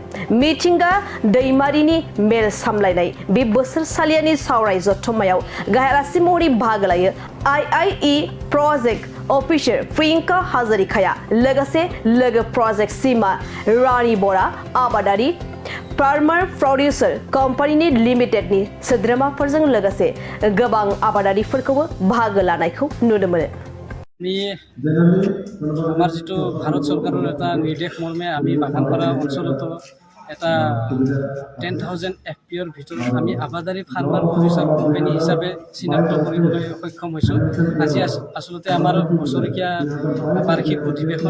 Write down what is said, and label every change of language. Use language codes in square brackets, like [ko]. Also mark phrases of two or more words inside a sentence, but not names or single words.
[brx] मिथिंगा दैमारिनि मेल सामलायनाय बे बोसोरसालियानि सावराय जथुम्मायाव गाहाय आलासि महरै बाहागो लायो IIE प्रजेक्ट अफिसार प्रियंका हाजरिकाया लोगोसे लोगो प्रजेक्ट सीमा रानी बरा आबादारि फार्मार प्रडिउसार कम्पानि लिमिटेडनि सोद्रोमाफोरजों लोगोसे गोबां आबादारिफोरखौबो बाहागो लानायखौ नुनो मोनो। [as] আমার যেটো ভাৰত চৰকাৰৰ এটা নিৰ্দেশ মৰ্মে আমি বাগানপাৰা অঞ্চলতো এটা 10,000 FPOৰ ভিতৰত আমি আবাদাৰী ফাৰ্মাৰ প্ৰডিউচাৰ কোম্পানী হিচাপে চিনাক্ত কৰিবলৈ সক্ষম হৈছোঁ। আজি আচলতে আমাৰ বছৰীয়া বাৰ্ষিক অধিৱেশন।